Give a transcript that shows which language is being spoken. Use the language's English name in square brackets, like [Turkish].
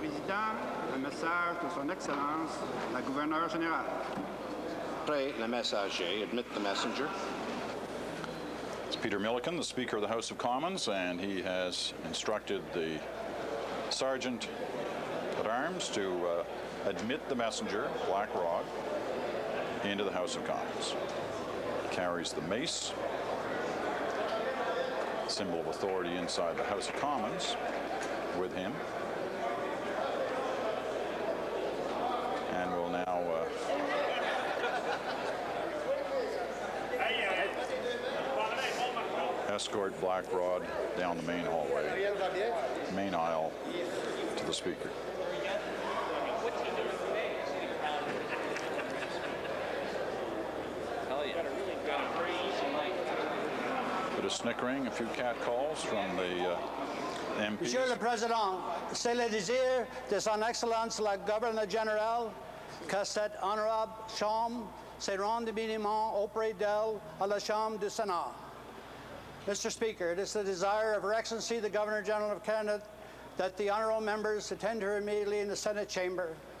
[French] Président, un message de Son Excellence la Gouverneure Générale. [English] Pray [French] le messager, [English] admit the messenger. It's Peter Milliken, the Speaker of the House of Commons, and he has instructed the Sergeant at Arms to admit the messenger, Black Rod, into the House of Commons. He carries the mace, symbol of authority inside the House of Commons, with him. And will now escort Black Rod down the main hallway, main aisle, to the Speaker. Bit of snickering, a few catcalls from the MPs. [French] Monsieur le Président, c'est le désir de Son Excellence la Gouverneur Générale que cette honorable Chambre se rende immédiatement auprès d'elle à la Chambre du Sénat. [English] Mr. Speaker, it is the desire of Her Excellency the Governor General of Canada that the honourable members attend her immediately in the Senate chamber.